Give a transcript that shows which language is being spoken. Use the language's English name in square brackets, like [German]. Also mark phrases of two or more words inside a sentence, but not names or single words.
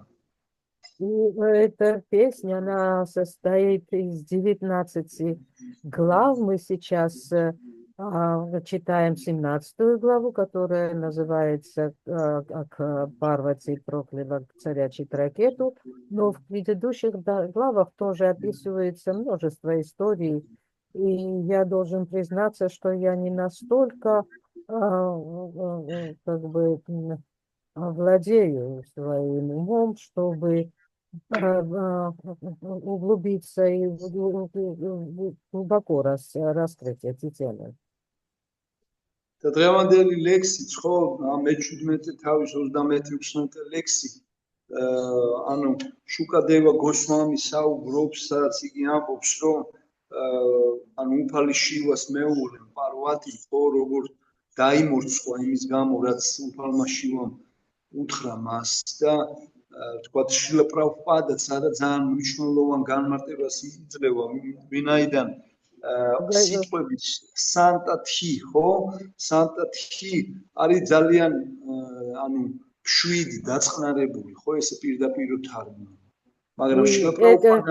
[Russian] И эта песня, она состоит из 19 глав. Мы сейчас читаем 17 главу, которая называется «Как Парвати прокляла царя Читракету», но в предыдущих главах тоже описывается множество историй, и я должен признаться, что я не настолько как бы владею своим умом, чтобы углубиться и глубоко раскрыть эти темы. [Georgian] და დღევანდელი ლექსიც ხო, მე-17 თავის 28 ლექსი, ანუ შუკადევა გოსვამი საუბრობს, სადაც იგი ამბობს, რომ ანუ უფალი შივას მეუღლე პარვატი ხო როგორ დაიმორცხვა იმის გამო რაც უფალმა შივამ უთხრა მას და თქვათ შილა პრაბჰუპადა სადაც ძალიან მნიშვნელოვან განმარტებას იძლევა ვინაიდან სიტყვები სანტათი ხო სანტათი არის ძალიან ანუ შვიდი დაწყნარებული ხო ესე პირდაპირ თარგმნა მაგრამ შილა პრაბჰუპადა